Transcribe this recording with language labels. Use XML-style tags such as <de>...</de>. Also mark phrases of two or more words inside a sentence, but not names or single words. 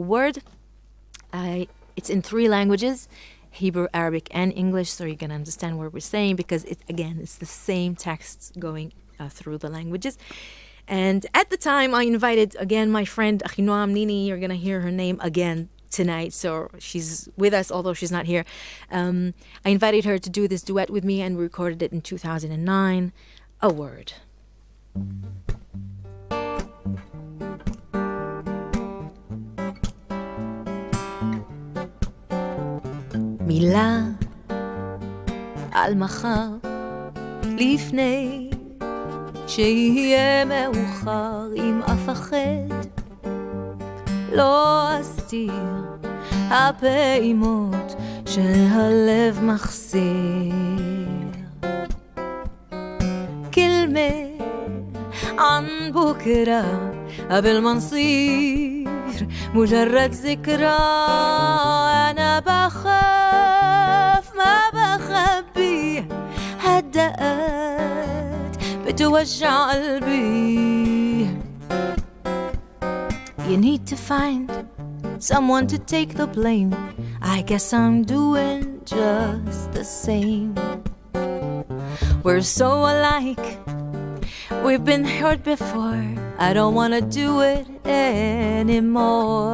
<en>It's in 3 languages, Hebrew, Arabic, and English, so you can understand what we're saying, because it's the same texts going through the languages. And at the time, I invited again my friend Achinoam Nini. You're gonna hear her name again tonight, so she's with us, although she's not here. I invited her to do this duet with me, and we recorded it in 2009. A Word.</en> <he>מילה על מחר לפני שיהיה מאוחר, אם אפחד לא אסתיר הפעימות שהלב מחסיר.</he> <ar>كلمة عن بكرة قبل ما نصير مجرد ذكرى. أنا بخاف ما بخبي هالدقات بتوجع قلبي.</ar> <en>You need to find someone to take the blame. I guess I'm doing just the same. We're so alike, we've been hurt before. I don't wanna do it anymore.</en>